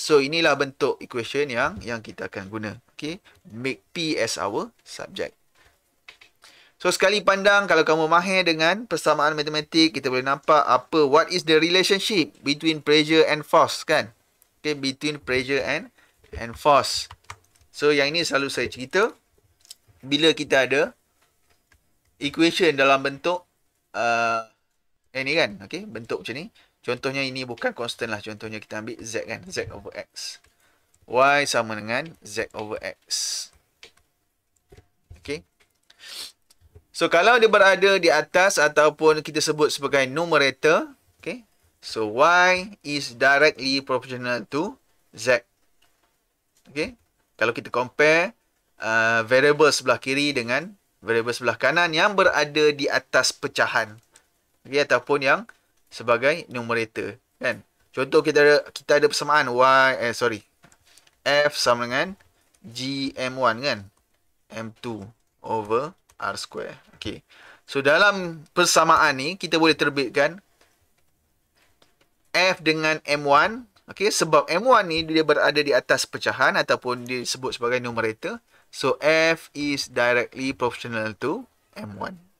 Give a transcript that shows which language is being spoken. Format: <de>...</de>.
<ms>So, inilah bentuk equation yang kita akan guna. Okay.</ms> <en>Make P as our subject.</en> <ms>So, sekali pandang, kalau kamu mahir dengan persamaan matematik, kita boleh nampak</ms> <en>what is the relationship between pressure and force,</en> <ms>kan?</ms> <en>Okay, between pressure and force.</en> <ms>So, yang ini selalu saya cerita. Bila kita ada equation dalam bentuk ini kan, okay, bentuk macam ni. Contohnya ini bukan constant lah. Contohnya kita ambil Z kan, Z over X. Y sama dengan Z over X. Okay. So, kalau dia berada di atas ataupun kita sebut sebagai numerator, okay.</ms> <en>So, Y is directly proportional to Z.</en> <ms>Okay. Kalau kita compare variable sebelah kiri dengan variable sebelah kanan yang berada di atas pecahan. Okay, ataupun yang sebagai numerator. Kan. Contoh kita ada persamaan F sama dengan GM1 kan.</ms> <en>M2 over R square. Okay.</en> <ms>So, dalam persamaan ni, kita boleh terbitkan F dengan M1. Okay. Sebab M1 ni, dia berada di atas pecahan ataupun disebut sebagai numerator.</ms> <en>So, F is directly proportional to M1.</en>